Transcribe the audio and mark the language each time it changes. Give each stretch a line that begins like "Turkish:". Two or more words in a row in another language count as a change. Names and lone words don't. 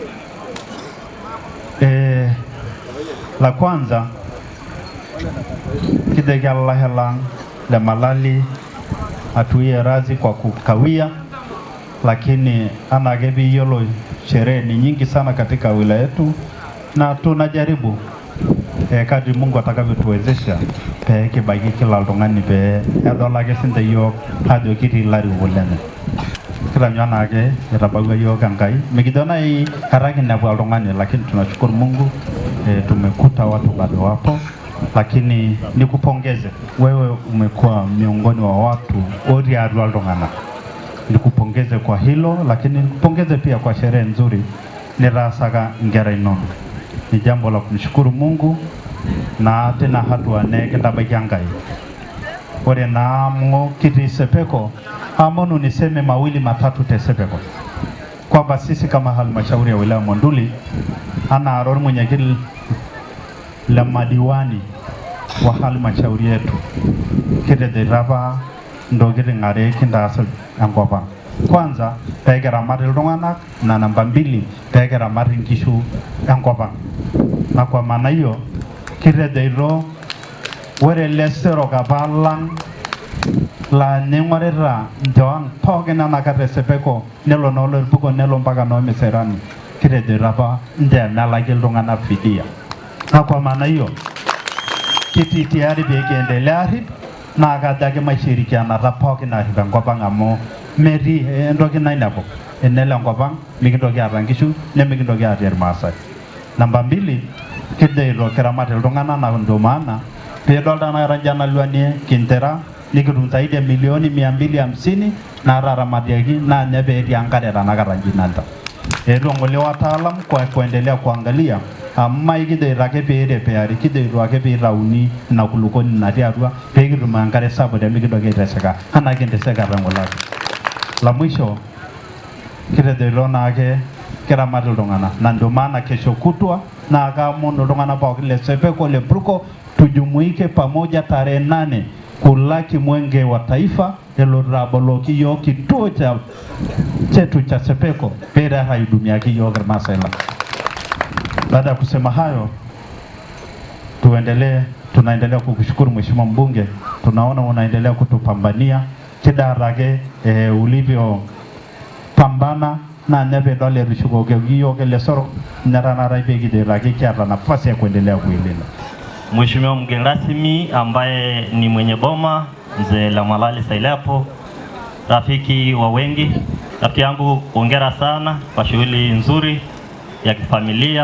Swahili: La kwanza kidege Allah Lemalali atuie razi kwa kukawia, lakini anagebi yolo sherehe ni nyingi sana katika wilaya yetu na tunajaribu kadri Mungu atakavyotuwezesha kibaki kila
Masai: oltung'ani edolake sinte yiok ajo kitii larikok lenye. Kitanywana ake etabautua yiok Enkai. Mikijo nai hata kinepu oltung'ani,
Swahili: lakini tunashukuru Mungu tumekuta watu bado wapo. Lakini nikupongeze, wewe umekuwa miongoni wa watu
Masai: otii atua iltung'anak.
Swahili: Nikupongeze kwa hilo, lakini nikupongeze pia kwa sherehe nzuri
Masai: nitaasaka nkera inonok.
Swahili: Ni jambo la kumshukuru Mungu na tena hatua
Masai: nikintabaiki Enkai. Ore naa amu kitii Sepeko, amonu
Swahili: niseme mawili matatu
Masai: te Sepeko.
Swahili: Kwamba sisi kama halmashauri ya wilaya Monduli
Masai: ana aror
Swahili: mwenyekiti la madiwani wa halmashauri yetu
Masai: kitedirapa ntokitin are kintaas enkop ang. Kwanza pekiramat iltung'anak
Swahili: na namba
Masai: 2 pekiramat inkishu enkop ang.
Swahili: Na kwa maana hiyo
Masai: kitejo ore leserok apa lang la ning'orita njoang pookin enakata Sepeko nelo noolorpuko nelo mpaka noomiserani kitejo apa nche melaki iltung'anak fidia.
Swahili: Na kwa maana hiyo
Masai: kitii tayari pekiendelea arip na kajo ake maishirikianata pookin arip enkop ang amu metii entoki nainepu enelo enkop ang mikintoki aata nkishu nemikintoki aata irmaasai. Namba 2 kijoito kiramat iltung'anak
Swahili: na ndio maana
Masai: peedol tanakata njanalwanie kintera nikitum
Swahili: zaidi ya milioni 250
Masai: nataramatiaki na nye peetii enkare tanakata njinanta. Eetuo ng'ole
Swahili: wataalam kwa kuendelea kuangalia
Masai: amma ikijoito ake peerepeari, kijoito ake peitauni ina kulukoni natii atua peekitum enkare sapuk pemikintoki aiteseka anaa kinteseka teng'olaki.
Swahili: La mwisho
Masai: kitejoito naake kiramat iltung'anak
Swahili: na ndio maana kesho kutwa na
Masai: kaamonu iltung'anak pookin le Sepeko le Pruko
Swahili: tujumuike pamoja tarehe 8
Masai: kulaki
Swahili: mwenge wa taifa
Masai: elotu aboloki yiok
Swahili: kituo chetu cha Sepeko
Masai: pera haidumiaki yiok irmaasai lang.
Swahili: Baada ya kusema hayo, tunaendelea kukushukuru Mheshimiwa mbunge. Tunaona unaendelea kutupambania kidarake ulivyo pambana na
Masai: nebe dole rushukoke yiok lesoro nyaranara pekiderake kiata
Swahili: nafasi ya kuendelea kuilinda. Mheshimiwa mgeni rasmi ambaye ni mwenye boma Mzee Lemalali Sailepo, rafiki wa wengi, rafiki yangu, hongera sana kwa shughuli nzuri ya kifamilia.